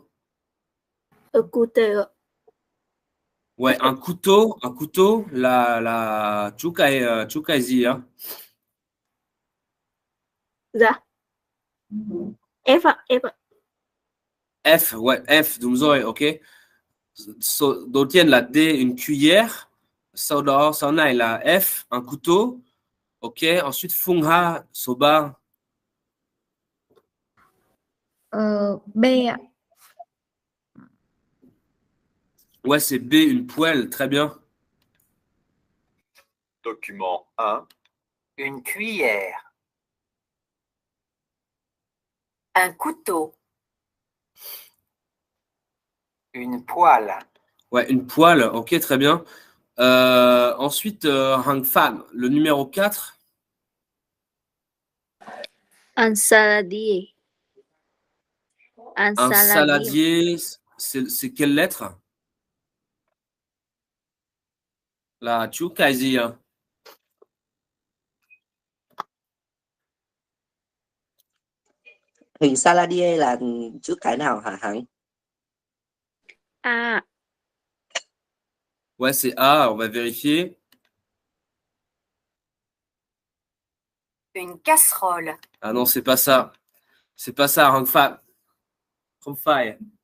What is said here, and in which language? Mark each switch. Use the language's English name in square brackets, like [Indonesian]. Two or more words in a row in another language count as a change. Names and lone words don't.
[French] Écoutez ạ. Ouais, un couteau [Vietnamese] là chú cái gì á? Dạ. F ạ, F ạ. F, ouais, F, đúng rồi, ok. Đầu tiên là D, [French] une cuillère. [Vietnamese] Sau này là F, [French] un couteau. Ok, ensuite Phung Ha, số 3. [Vietnamese] B ạ. [French] Ouais, c'est B, une poêle, très bien. Document 1. Une cuillère. Un couteau. Une poêle. Ouais, une poêle, ok, très bien. Ensuite, Hang Fan, le numéro 4. Un saladier. Un Un saladier. saladier, c'est quelle lettre? [Vietnamese] Là, chú cái gì à? Hình saladier là chữ cái nào hả Hằng? A. [French] Ouais, c'est A, on va vérifier. Une casserole. Ah non, c'est pas ça. C'est pas ça, Hang Fan. Hang Fai.